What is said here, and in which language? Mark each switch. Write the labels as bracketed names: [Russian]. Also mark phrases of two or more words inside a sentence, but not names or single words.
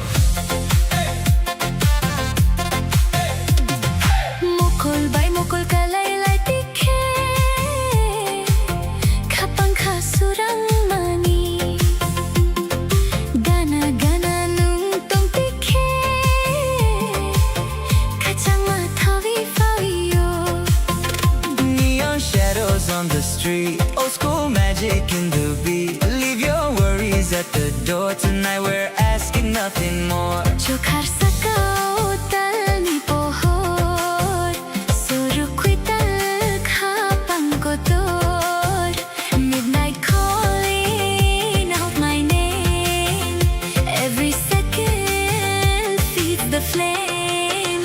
[Kok Borok] Mukul bay mukul kalaylay tikhe, kapang kasurang mani, gana gana nung tong tikhe, kachanga thawi fawiyo. [English] Shadows on the street, old school magic in the beat. Leave your worries at the door. Tonight we're asking nothing more. [Kok Borok] Chokhar sakao tal ni pohor, surukui tal khapang kotor. [English] Midnight calling out my name. Every second feeds the flame.